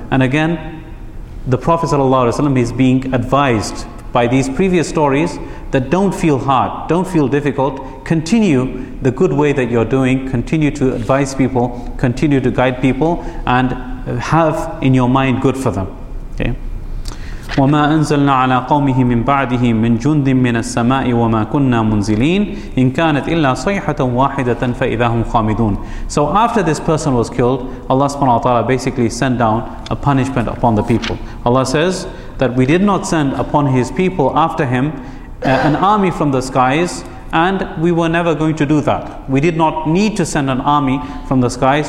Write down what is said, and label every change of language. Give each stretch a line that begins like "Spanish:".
English: And again, the Prophet sallallahu alaihi wasallam is being advised by these previous stories that don't feel hard, don't feel difficult, continue the good way that you're doing, continue to advise people, continue to guide people, and have in your mind good for them. Okay.
Arabic: وما أنزلنا على قومه من بعده من جند من السماء وما كنا منزلين إن كانت إلا صيحة واحدة فإذا هم خامدون.
English: So after this person was killed, Allah subhanahu wa ta'ala basically sent down a punishment upon the people. Allah says that we did not send upon his people after him an army from the skies, and we were never going to do that. We did not need to send an army from the skies.